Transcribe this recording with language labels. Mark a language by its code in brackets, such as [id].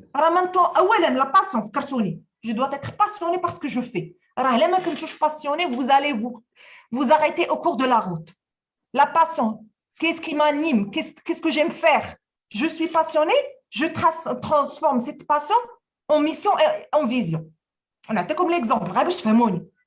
[ar] راه maintenant اولا la passion فكرتوني. [fr] je dois être passionné par ce que je fais. [ar] راه الا ما كنتوش [fr] passionné vous allez vous arrêter au cours de la route. La passion, qu'est-ce qui m'anime? Qu'est-ce que j'aime faire? Je suis passionné, je transforme cette passion en mission et en vision. [ar] نعطيكم l'exemple غير باش تفهموني.